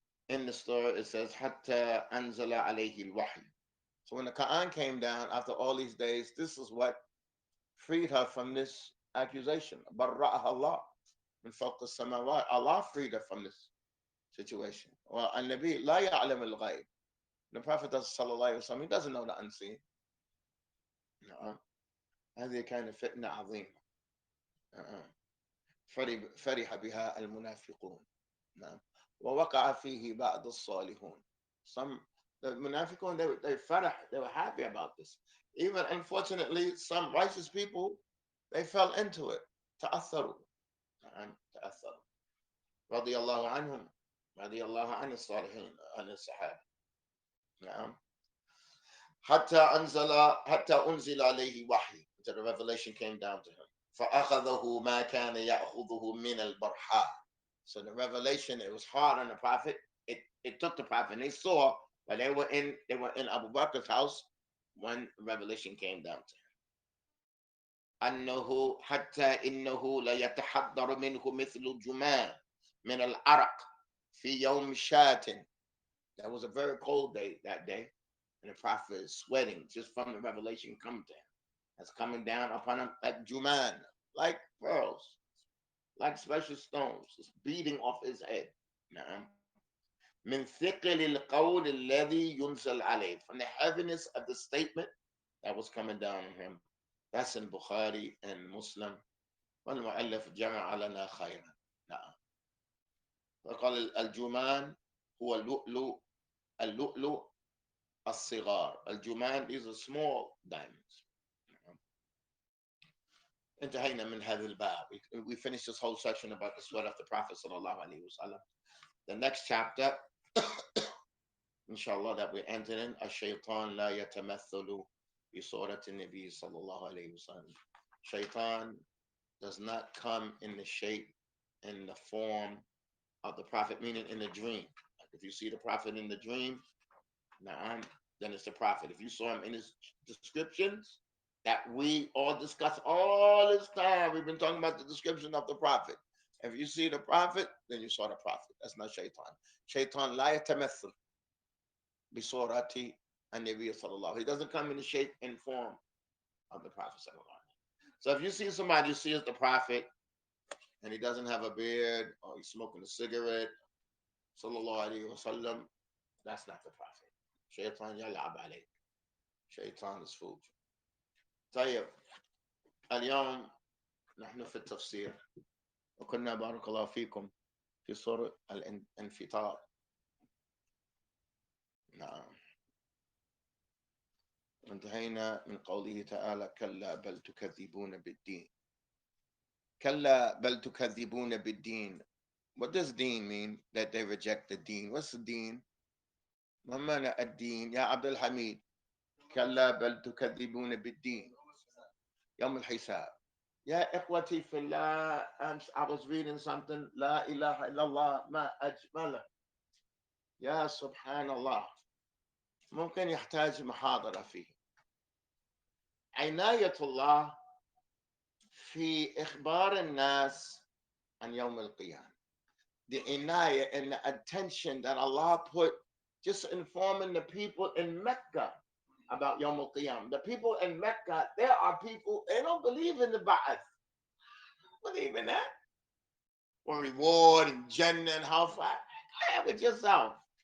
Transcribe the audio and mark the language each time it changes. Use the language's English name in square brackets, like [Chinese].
[English] In the story it says [Arabic] حتى أنزل عليه الوحي. [English] So when the Quran came down after all these days, this is what freed her from this accusation. [Arabic] برأها الله. من فوق السماوات. [English] Allah freed her from this situation. Well, [Arabic] النبي لا يعلم الغيب. [English] The Prophet sallallahu alaihi wasallam, he doesn't know the unseen. [Arabic] نعم. هذه كانت فتنة عظيمة. فرح بها المنافقون. نعم. ووقع فيه بعض الصالحون. [English] Some the munafiqun, they were happy about this. Even unfortunately, some righteous people, they fell into it. [Arabic] تأثروا. نعم. تأثروا. رضي الله عنهم. رضي الله عن الصالحين عن الصحابة. نعم. حتى أنزل عليه وحي. [English] Until the revelation came down to him. [Arabic] فأخذه ما كان يأخذه من البرحاء. [English] So the revelation, it was hard on the Prophet. It took the Prophet, and they saw that they were in Abu Bakr's house when revelation came down to him. [Arabic] أنه حتى إنه لا يتحضر منه مثل الجمان من العرق في يوم شات. [English] That was a very cold day that day, and the Prophet is sweating just from the revelation coming to him. That's coming down upon him like juman, like pearls, like special stones, just beating off his head. [Arabic] من ثقل القول الذي ينزل عليه, [English] from the heaviness of the statement that was coming down on him. That's in Bukhari and Muslim. [Arabic] والمؤلف جمع لنا خيرا. نعم. فقال الجمان هو اللؤلؤ الصغار. [English] الجمان, these are small diamonds. [Arabic] انتهينا من هذا الباب. [English] We finished this whole section about the sweat of the Prophet sallallahu alaihi wasallam. The next chapter, inshallah, that we enter in, [Arabic] الشيطان لا يتمثل بصورة النبي صلى الله عليه وسلم. [English] Shaitan does not come in the shape, in the form of the Prophet, meaning in a dream. Like if you see the Prophet in the dream, then it's the Prophet. If you saw him in his descriptions that we all discuss all this time, we've been talking about the description of the Prophet. If you see the Prophet, then you saw the Prophet. That's not Shaitan. [Arabic] Shaitan لا يتمثل بصورة النبي صلى الله. [English] He doesn't come in the shape and form of the Prophet sallallahu. So if you see somebody, you see as the Prophet, and he doesn't have a beard, or he's smoking a cigarette, sallallahu alaihi wasallam, that's not the Prophet. [Arabic] Shaitan يلعب عليك. [English] Shaitan is fooled. [Arabic] طيب اليوم نحن في التفسير، وكنا بارك الله فيكم في سورة الانفطار. نعم. انتهينا من قوله تعالى كلا بل تكذبون بالدين. كلا بل تكذبون بالدين. [English] What does deen mean? That they reject the deen. What's the deen? [Arabic] ما معنى الدين يا عبد الحميد؟ كلا بل تكذبون بالدين يوم الحساب. يا إخوتي في الله, [English] I was reading something, [Arabic] لا إله إلا الله ما أجمله. يا سبحان الله, ممكن يحتاج محاضرة فيه. عناية الله في إخبار الناس عن يوم القيامة. [English] The inayah and the attention that Allah put just informing the people in Mecca about Yawm al-Qiyam. The people in Mecca, there are people, they don't believe in the Ba'ath. Believe in that? Or reward and Jannah and hellfire. Have it yourself.